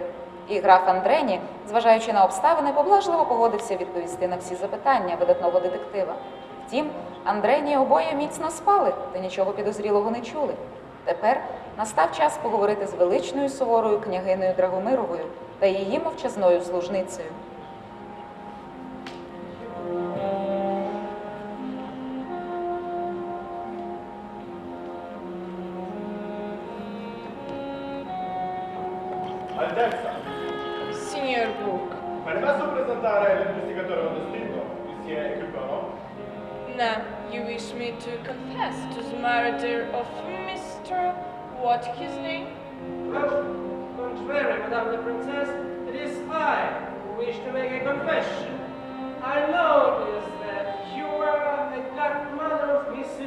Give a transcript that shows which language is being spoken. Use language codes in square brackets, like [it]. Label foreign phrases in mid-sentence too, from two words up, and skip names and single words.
[uk] І граф Андрені, зважаючи на обставини, поблажливо погодився відповісти на всі запитання видатного детектива. Втім, Андрені обоє міцно спали та нічого підозрілого не чули. Тепер настав час поговорити з величною суворою княгинею Драгомировою та її мовчазною служницею. [it] Altezza, Signor Book. permesso presentare l'investigatore clandestino, Monsieur Equiparo? [en] Now, you wish me to confess to the murder of Mr. What his name? Well, contrary, [fr] Madame la [en] Princess, it is I who wish to make a confession. I noticed that you were the godmother of Mrs.